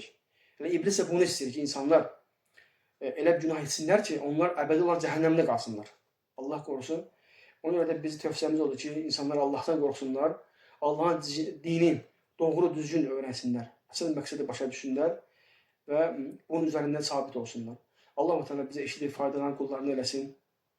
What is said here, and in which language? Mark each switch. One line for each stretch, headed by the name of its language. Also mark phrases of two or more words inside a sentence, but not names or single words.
Azerbaijani: İblis də bunu istəyir ki, insanlar elə günah etsinlər ki, onlar əbədi olaraq cəhənnəmdə qalsınlar. Allah qorusun. Ona görə də bizim tövsiyəmiz odur ki, insanlar Allahdan qorxsunlar, Allahın dini doğru düzgün öyrənsinlər, əsas məqsədi başa düşsünlər
Turkish: ve bunun üzerinden sabit olsunlar. Allah-u Teala bize eşitlik faydalan kullarını eylesin.